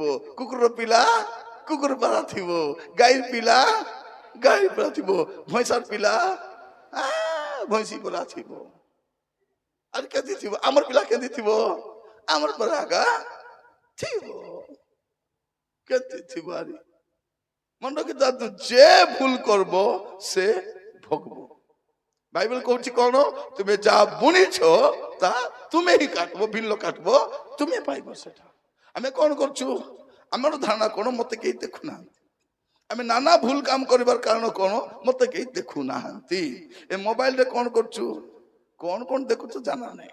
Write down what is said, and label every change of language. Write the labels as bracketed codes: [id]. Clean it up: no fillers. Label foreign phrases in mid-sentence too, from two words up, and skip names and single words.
[or] କୁକୁର ପିଲା କୁକୁର ପରା ଥିବ, ଗାଈ ପିଲା ଗାଈ ପରା ଥିବ, ଭଇଁସାର ପିଲା ଭଇଁସୀ ପରା ଥିବ। ଆରେ କେମିତି ଥିବ? ଆମର ପିଲା କେମିତି ଥିବ? ଆମର ପରା ଆଗା ଥିବ, କେମିତି ଥିବ? ଆରେ ମନେ ରଖିଥାନ୍ତୁ, ଯେ ଭୁଲ করব ସେ ভোগব। বাইবেল কହୁଛି କଣ? ତୁମେ ଯାହା ବୁଣିଛ ତାହା ତୁମେ ହିଁ କାଟିବ, ବିଲ କାଟିବ, ତୁମେ ପାଇବ ସେଟା। ଆମେ କଣ କରୁଛୁ? ଆମର ଧାରଣା କଣ? ମତେ କେହି ଦେଖୁନାହାନ୍ତି। ଆମେ ନାନା ଭୁଲ କାମ କରିବାର କାରଣ କଣ? ମତେ କେହି ଦେଖୁନାହାନ୍ତି। ଏ ମୋବାଇଲରେ କଣ କରୁଛୁ? କଣ କଣ ଦେଖୁଛୁ ଜାନା ନାହିଁ।